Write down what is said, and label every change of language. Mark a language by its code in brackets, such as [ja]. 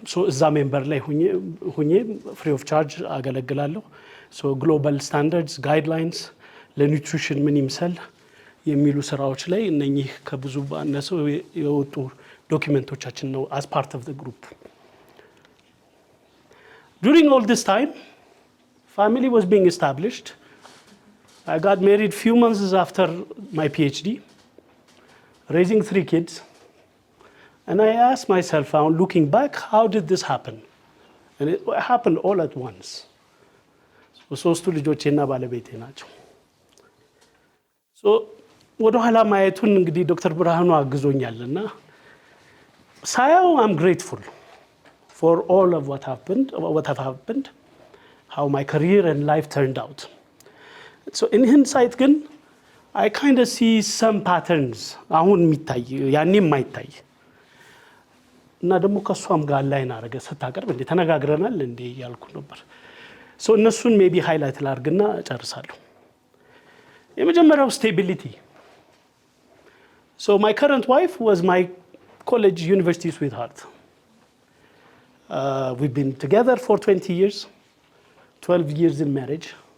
[am] እዛ ሜምበር ላይ ሁኜ ፍሪ ኦፍ ቻርጅ አገለግላለሁ። ግሎባል ስታንዳርድስ ጋይድላይንስ ለኒውትሪሽን ምን ይምሰል የሚሉ ስራዎች ላይ እነኚህ ከብዙ ባነሰው የወጡ ዶክመንቶቻችን ነው [en] as part of the group. During all this time, family was being established. I got married few months after my PhD, raising 3 kids. And I asked myself, looking back, how did this happen? And it happened all at once. [am] ሶስቱ ልጆቼና ባለቤቴ ናቸው። ወደ ኋላ ማየቱን እንግዲህ ዶክተር ብርሃኑ አግዞኛልና ሳያው [en] I'm grateful for all of what have happened, how my career and life turned out. [am] So in hindsight ግን I kind of see some patterns አሁን የሚታይ ያኔ የማይታይ እና ደግሞ ከሷም ጋር ላይን አረገ ስታቀርብ እንዴ ተነጋግረናል እንዴ ያልኩ ነበር። እነሱን ሜቢ ሃይላይት ላርግና ጨርሳለሁ። የመጀመሪያው ስቴቢሊቲ። [en] my current wife was my college university sweetheart. We've been together for 20 years, 12 years in marriage.